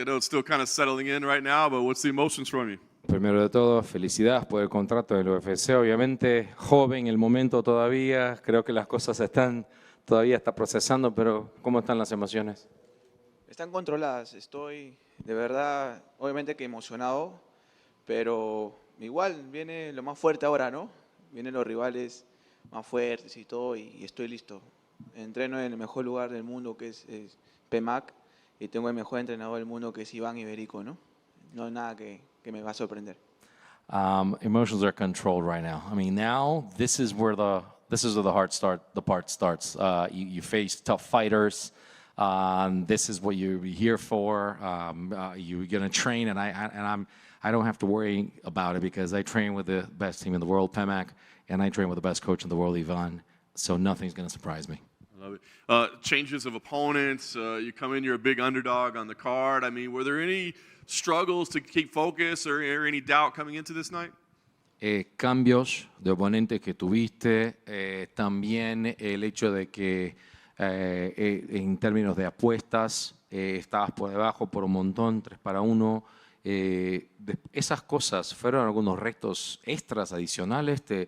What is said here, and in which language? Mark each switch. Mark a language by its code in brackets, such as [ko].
[en] I know it's still kind of settling in right now, but what's the emotions from you? [es] Primero de todo, felicidades por el contrato del UFC. Obviamente, joven el momento todavía. Creo que las cosas todavía está procesando, pero ¿cómo están las emociones? Están controladas. Estoy de verdad, obviamente que emocionado, pero igual viene lo más fuerte ahora, ¿no? Vienen los rivales más fuertes y todo, y estoy listo. Entreno en el mejor lugar del mundo, que es PMAC, y tengo el mejor entrenador del mundo, que es Iván Iberico, ¿no? No hay nada que me va a sorprender. [en] Emotions are controlled right now. I mean, now this is where the part starts. You face tough fighters. This is what you're here for. You're gonna train, and I don't have to worry about it because I train with the best team in the world, PMAC, and I train with the best coach in the world, Ivan. So nothing's gonna surprise me. I love it. Changes of opponents. You come in, you're a big underdog on the card. I mean, were there any struggles to keep focus or any doubt coming into this night? [es] Cambios de oponentes que tuviste, también el hecho de que en términos de apuestas estabas por debajo por un montón, 3-1. Esas cosas fueron algunos retos extras adicionales.